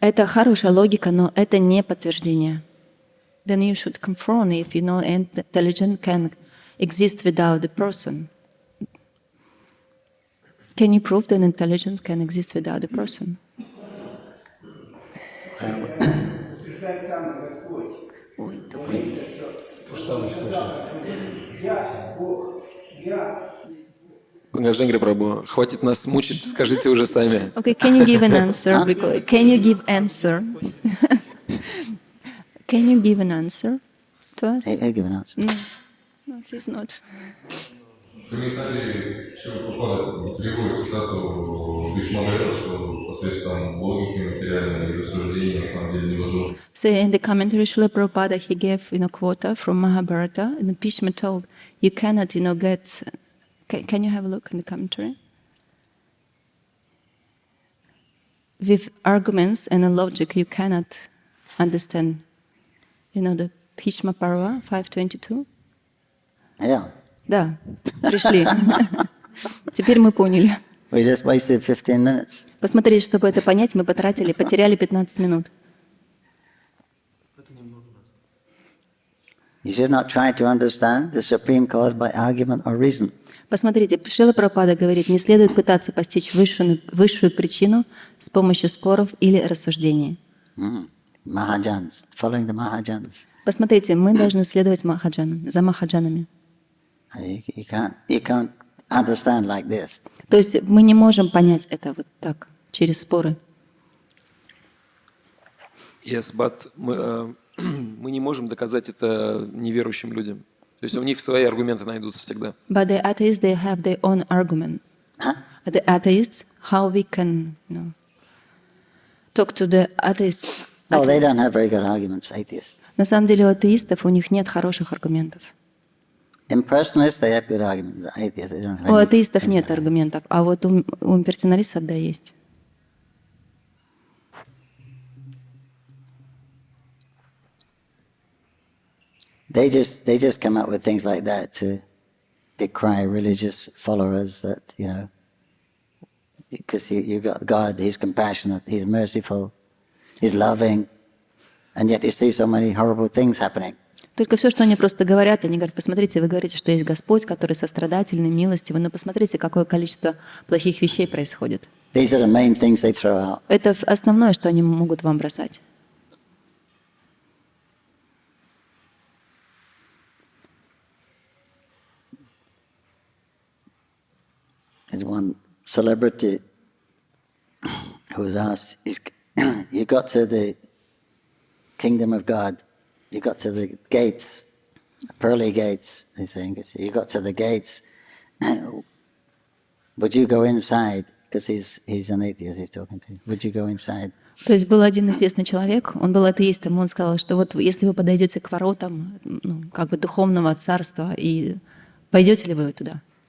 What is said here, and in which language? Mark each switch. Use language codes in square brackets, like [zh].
[ru] Это хорошая логика, но это не подтверждение. [en] Then you should confirm if intelligence can exist without the person. Can you prove that intelligence can exist without a person? [ru] Панкаджангхри прабху, хватит нас мучить, скажите уже сами. [en] Okay, can you give an answer? Can you give answer? Can you give an answer to us? He'll give an answer. No, he's not. [ru] В комментарии Прабхупада приводит цитату Шримада, что посредством логики материальной рассуждения на самом деле невозможно. [en] So in the commentary, Srila Prabhupada, he gave a quote from Mahabharata, and Bhishma told, you cannot, get... Can you have a look in the commentary? With arguments and a logic, you cannot understand, the Bhishma Parva 5.22? Yeah. [ru] Да, пришли. Теперь мы поняли. [en] We just wasted 15 minutes. [ru] Посмотрите, чтобы это понять, мы потеряли 15 минут. [en] You should not try to understand the supreme cause by argument or reason. [ru] Посмотрите, Шрила Прабхупада говорит, не следует пытаться постичь высшую причину с помощью споров или рассуждений. [en] Mahajans, following the Mahajans. [ru] Посмотрите, мы должны следовать Махаджанам, за Махаджанами. [en] You can't understand like this. [ru] То есть мы не можем понять это вот так, через споры. [en] Yes, but [ru] мы не можем доказать это неверующим людям. То есть у них свои аргументы найдутся всегда. [en] But the atheists, they have their own arguments. Huh? The atheists, how we can, talk to the atheists. No, they don't have very good arguments, atheists. [ru] На самом деле у атеистов у них нет хороших аргументов. [en] Impersonalists, they have good arguments. Atheists, they don't have [ru] У [en] any. [ru] атеистов нет аргументов, а вот у имперсоналистов, да, есть. [en] They just come up with things like that to decry religious followers that, because you got God, He's compassionate, He's merciful, He's loving, and yet you see so many horrible things happening. [ru] Только все, что они просто говорят, они говорят, посмотрите, вы говорите, что есть Господь, который сострадательный, милостивый, но посмотрите, какое количество плохих вещей происходит. [en] These are the main things they throw out. [ru] Это основное, что они могут вам бросать. [en] There's one celebrity who was asked, you got to the kingdom of God, you got to the gates, pearly gates, they say, you got to the gates, would you go inside? Because he's an atheist, he's talking to you. Would you go inside? [ru] То есть был один известный человек, он был атеистом, он сказал, что вот если вы подойдете к воротам, как бы духовного царства, и пойдете ли вы туда?